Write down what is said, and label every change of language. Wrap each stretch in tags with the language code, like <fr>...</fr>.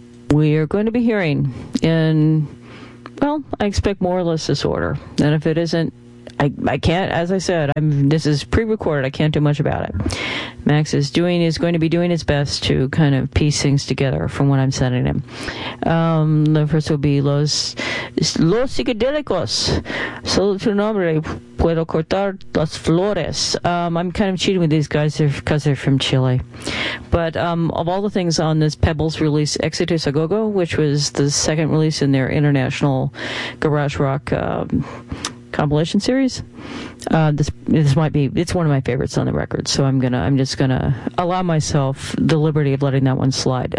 <en>We are going to be hearing in, well, I expect more or less this order. And if it isn't, I can't, as I said, this is pre-recorded. I can't do much about it. Max is going to be doing his best to kind of piece things together from what I'm sending him. The first will be Los Psicodélicos.</en> <es>Solo tu nombre puedo cortar las flores.</es> <en>I'm kind of cheating with these guys because they're from Chile. But of all the things on this Pebbles release, Exitus Agogo, which was the second release in their international garage rock compilation series. This one of my favorites on the record, so I'm just gonna allow myself the liberty of letting that one slide.</en>